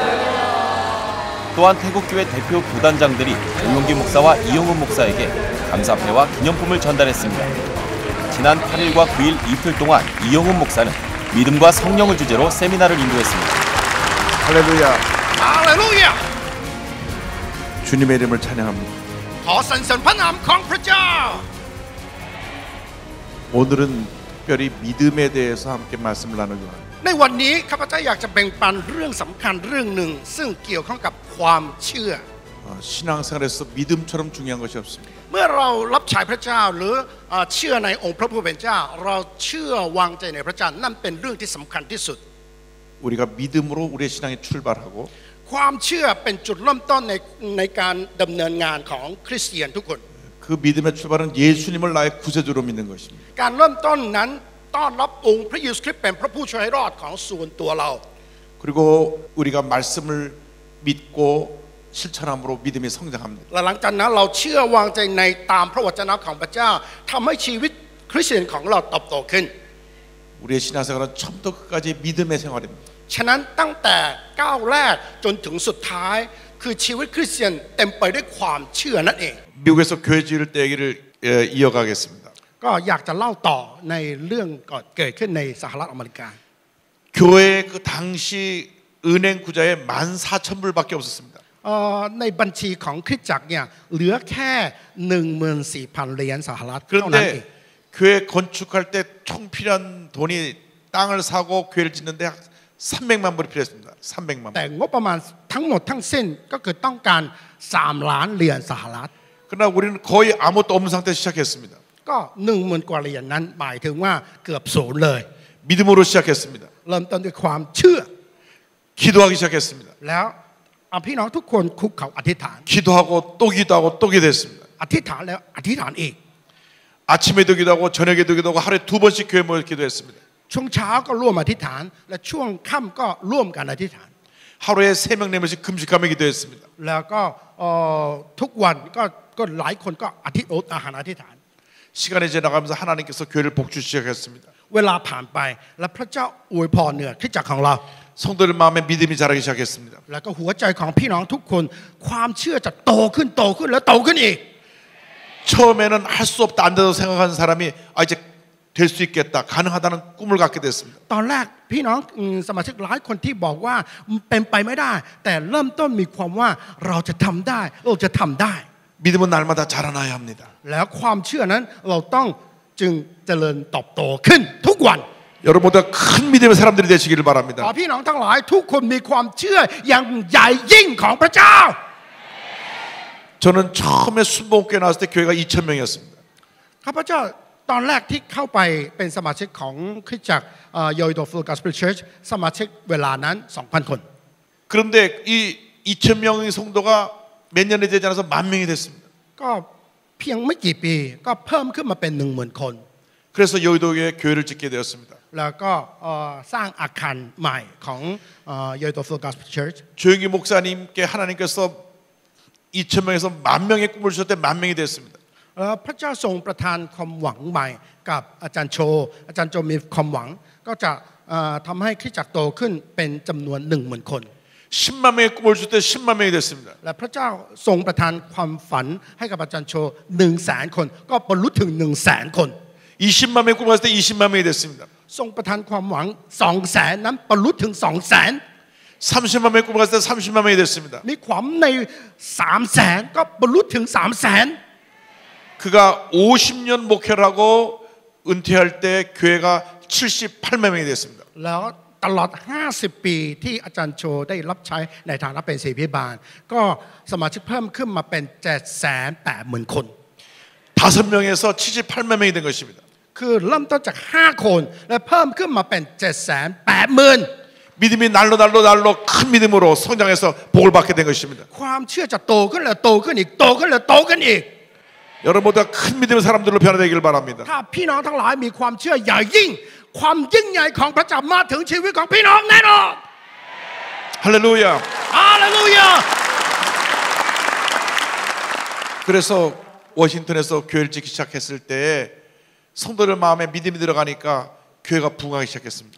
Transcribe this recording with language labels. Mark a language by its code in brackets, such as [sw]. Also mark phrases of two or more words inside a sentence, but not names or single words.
[ko] 또한 태국교회 대표 부단장들이 오용기 목사와 이용훈 목사에게 감사패와 기념품을 전달했습니다. 지난 8일과 9일 이틀 동안 이용훈 목사는 믿음과 성령을 주제로 세미나를 인도했습니다. 할렐루야. 할렐루야. 주님의 이름을 찬양합니다. [th] ขอสรรเสริญพระนามของพระเจ้า [ko] 오늘은 특별히 믿음에 대해서 함께 말씀을 나누기 원합니다. [th] ในวันนี้ข้าพเจ้าอยากจะแบ่งปันเรื่องสำคัญเรื่องหนึ่งซึ่งเกี่ยวข้องกับความเชื่อ [ko] 신앙생활에서 믿음처럼 중요한 것이 없습니다. [th] เมื่อเรารับใช้พระเจ้าหรือเชื่อในองค์พระผู้เป็นเจ้าเราเชื่อวางใจในพระเจ้านั่นเป็นเรื่องที่สำคัญที่สุด [ko] 우리가 믿음으로 우리의 신앙이 출발하고 [th] ความเชื่อเป็นจุดเริ่มต้นในการดำเนินงานของคริสเตียนทุกคน [ko] 그 믿음의 출발은 예수님을 나의 구세주로 믿는 것입니다. [th] การเริ่มต้นนั้นต้อนรับองค์พระเยซูคริสต์เป็นพระผู้ช่วยให้รอดของส่วนตัวเรา [ko] 그리고 우리가 말씀을 믿고 실천함으로 믿음이 성장합니다. [th] และหลังจากนั้นเราเชื่อวางใจในตามพระวจนะของพระเจ้าทำให้ชีวิตคริสเตียนของเราเติบโตขึ้น [ko] 우리의 신앙생활은 처음부터 끝까지 믿음의 생활입니다. [th] ฉะนั้นตั้งแต่ก้าวแรกจนถึงสุดท้ายคือชีวิตคริสเตียนเต็มไปด้วยความเชื่อนั่นเอง [ko] 미국에서 교회 지을 때 얘기를 이어가겠습니다. [th] ก็อยากจะเล่าต่อในเรื่องก่อนเกิดขึ้นในสหรัฐอเมริกา [ko] 교회 그 당시 은행 구자에 14,000불밖에 없었습니다. [th] ในบัญชีของคริสตจักรเนี่ยเหลือแค่ 14,000 เหรียญสหรัฐเท่านั้นเอง [ko] 그런데 교회 건축할 때 총 필요한 돈이 땅을 사고 교회를 짓는데 300만 불이 필요했습니다. 300만 불. [th] แต่งบประมาณทั้งหมดทั้งสิ้นก็คือต้องการ3 ล้านเหรียญสหรัฐ [ko] 그러나 우리는 거의 아무것도 없는 상태에서 시작했습니다. [th] ก็ 10,000 กว่าเหรียญนั้นหมายถึงว่าเกือบศูนย์เลย [ko] 믿음으로 시작했습니다. [th] เริ่มต้นด้วยความเชื่อ [ko] 기도하기 시작했습니다. [th] แล้วพี่น้องทุกคนคุกเข่าอธิษฐาน [ko] 기도하고 또 기도하고 또 기도했습니다. [th] อธิษฐานแล้วอธิษฐานอีก [ko] 아침에도 기도하고 저녁에도 기도하고 하루에 2번씩 교회 모여 기도했습니다. [th] ช่วงเช้าก็ร่วมอธิษฐานและช่วงค่ำก็ร่วมกันอธิษฐาน [ko] 하루에 3명 4명씩 금식하며 기도했습니다. [th] แล้วก็ทุกวันก็หลายคนก็อธิษฐาน [ko] 시간이 지나가면서 하나님께서 교회를 복주시기 시작했습니다. [th] เวลาผ่านไปและพระเจ้าอวยพรเหนือคริสตจักรของเรา [ko] 성도들 마음에 믿음이 자라기 시작했습니다. [th] แล้วก็หัวใจของพี่น้องทุกคนความเชื่อจะโตขึ้นและโตขึ้นอีก [ko] 처음에는 할 수 없다 안 된다고 생각하는 사람이 이제 될 수 있겠다 가능하다는 꿈을 갖게 됐습니다. [th] ตอนแรกพี่น้องสมาชิกหลายคนที่บอกว่าเป็นไปไม่ได้แต่เริ่มต้นมีความว่าเราจะทำได้เราจะทำได้ [ko] 믿음은 날마다 자라나야 합니다. [th] แล้วความเชื่อนั้นเราต้องจึงเจริญเติบโตขึ้นทุกวัน [ko] 여러분 모두가 큰 믿음의 사람들이 되시기를 바랍니다. [th] ขอพี่น้องทั้งหลายทุกคนมีความเชื่ออย่างใหญ่ยิ่งของพระเจ้า [ko] 저는 처음에 순복음교회 나왔을 때 교회가 2,000명이었습니다. [th] ข้าพเจ้าตอนแรกที่เข้าไปเป็นสมาชิกของคริสตจักรโยโดฟูลกอสเปลเชิร์ชสมาชิกเวลานั้น 2,000 คน [ko] 그런데 이 2,000명의 성도가 몇 년이 되지 않아서 10,000명이 됐습니다. [th] ก็เพียงไม่กี่ปีก็เพิ่มขึ้นมาเป็น 10,000 คน [ko] 그래서 여의도에 교회를 짓게 되었습니다. [th] แล้วก็สร้างอาคารใหม่ของโยโดฟูลกอสเปลเชิร์ช [ko] 조영기 목사님께 하나님께서 2,000명에서 10,000명의 꿈을 주셨을 때 10,000명이 됐습니다. [th] พระเจ้าทรงประทานความหวังใหม่กับอาจารย์โจมีความหวังก็จะทำให้คริสตจักรโตขึ้นเป็นจำนวน 10,000 คน [ko] 10만 명의 꿈을 줄 때 10만 명이 됐습니다. [th] และพระเจ้าทรงประทานความฝันให้กับอาจารย์โช 100,000 คนก็บรรลุถึง 100,000 คน [ko] 20만 명의 꿈을 갔을 때 20만 명이 됐습니다. [th] ทรงประทานความหวัง 200,000 นั้นบรรลุถึง 200,000 [ko] 30만 명의 꿈을 갔을 때 30만 명이 됐습니다. [th] มีความใน 300,000 ก็บรรลุถึง 300,000 [ko] 그가 50년 목회를 하고 은퇴할 때 교회가 78만 명이 됐습니다. [th] แล้วตลอด 50 ปีที่อาจารย์โชได้รับใช้ในฐานะเป็นศิษย์พิบาลก็สมาชิกเพิ่มขึ้นมาเป็น 780,000 คน [ko] 5명에서 78만 명이 된 것입니다. [th] คือเริ่มต้นจาก 5 คนและเพิ่มขึ้นมาเป็น 780,000 [ko] 믿음이 날로 큰 믿음으로 성장해서 복을 받게 된 것입니다. [th] ความเชื่อจะโตขึ้นและโตขึ้นอีกโตขึ้นและโตขึ้นอีก [ko] 여러분 모두가 큰 믿음의 사람들로 변화되기를 바랍니다. [th] ถ้าพี่น้องทั้งหลายมีความเชื่อใหญ่ยิ่งความยิ่งใหญ่ของพระเจ้ามาถึงชีวิตของพี่น้องแน่นอน [ko] 할렐루야. [th] ฮาเลลูยา [ko] 그래서 워싱턴에서 교회를 짓기 시작했을 때 성도들 마음에 믿음이 들어가니까 교회가 부흥하기 시작했습니다.